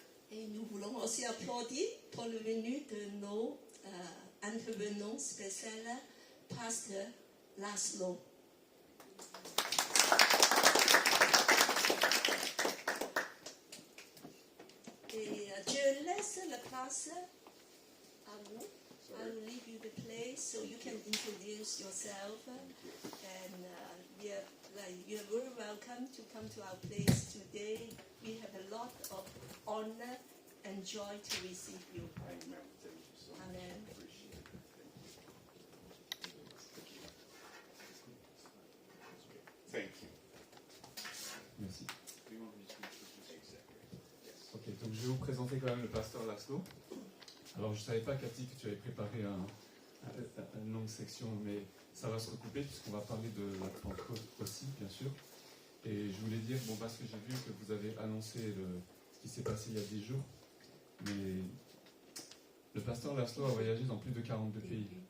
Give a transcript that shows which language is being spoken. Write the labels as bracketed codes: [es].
[fr] Et nous voulons aussi applaudir pour le venue de nos intervenants spéciaux, Pasteur Laszlo. Et je laisse la place à vous. [en] I will leave you the place so you can introduce yourself. And you're very welcome to come to our place today. We have a lot of honor and joy to receive you. Amen. Thank you so much. Amen. Appreciate it. Thank you. [fr] Merci. [en] Do you want me to introduce exactly? Yes. [fr] Ok, donc je vais vous présenter quand même le pasteur Laszlo. Alors je ne savais pas, Cathy, que tu avais préparé une longue section, mais ça va se recouper puisqu'on va parler de la Pentecôte aussi, bien sûr. Et je voulais dire, bon, parce que j'ai vu que vous avez annoncé ce qui s'est passé il y a 10 jours, mais le pasteur Laszlo a voyagé dans plus de 42 pays.